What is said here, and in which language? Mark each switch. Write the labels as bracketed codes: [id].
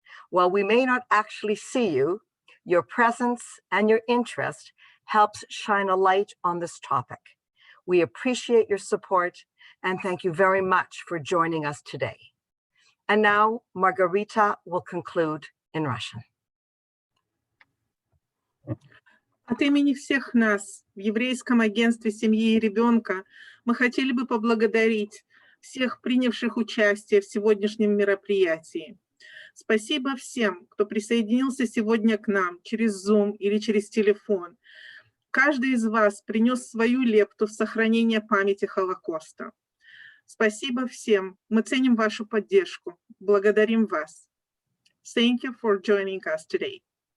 [en] While we may not actually see you, your presence and your interest helps shine a light on this topic. We appreciate your support and thank you very much for joining us today. And now Margarita will conclude in Russian. [ru] От имени всех нас в Еврейском агентстве семьи и ребенка мы хотели бы поблагодарить всех принявших участие в сегодняшнем мероприятии. Спасибо всем, кто присоединился сегодня к нам через Zoom или через телефон. Каждый из вас принес свою лепту в сохранение памяти Холокоста. Спасибо всем. Мы ценим вашу поддержку. Благодарим вас. [en] Thank you for joining us today.